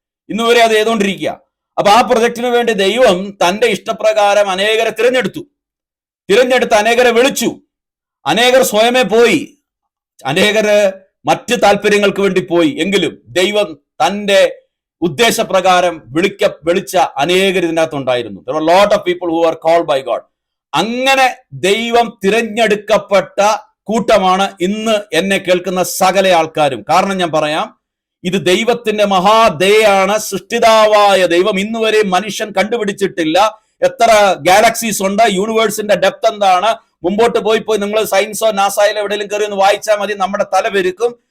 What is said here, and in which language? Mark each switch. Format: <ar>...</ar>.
<ml>ഇന്ന് വരെ അത് ചെയ്തുകൊണ്ടിരിക്കുക. അപ്പൊ ആ പ്രൊജക്ടിന് വേണ്ടി ദൈവം തന്റെ ഇഷ്ടപ്രകാരം അനേകരെ തിരഞ്ഞെടുത്ത് അനേകരെ വിളിച്ചു. അനേകർ സ്വയമേ പോയി, അനേകര് മറ്റ് താല്പര്യങ്ങൾക്ക് വേണ്ടി പോയി. എങ്കിലും ദൈവം തന്റെ ഉദ്ദേശപ്രകാരം വിളിച്ച അനേകർ ഇതിനകത്തുണ്ടായിരുന്നു.</ml> <en>There were a lot of people who were called by God.</en> <ml>അങ്ങനെ ദൈവം തിരഞ്ഞെടുക്കപ്പെട്ട കൂട്ടമാണ് ഇന്ന് എന്നെ കേൾക്കുന്ന സകല ആൾക്കാരും. കാരണം ഞാൻ പറയാം, ഇത് ദൈവത്തിന്റെ മഹാദയാണ്. സൃഷ്ടിതാവായ ദൈവം ഇന്ന് വരെ മനുഷ്യൻ കണ്ടുപിടിച്ചിട്ടില്ല. എത്ര ഗാലക്സീസ് ഉണ്ട്, യൂണിവേഴ്സിന്റെ ഡെപ്ത് എന്താണ്, മുമ്പോട്ട് പോയി നിങ്ങൾ സയൻസോ നാസയിലോ എവിടെയെങ്കിലും കയറി ഒന്ന് വായിച്ചാൽ മതി, നമ്മുടെ തല പെരുക്കും.</ml>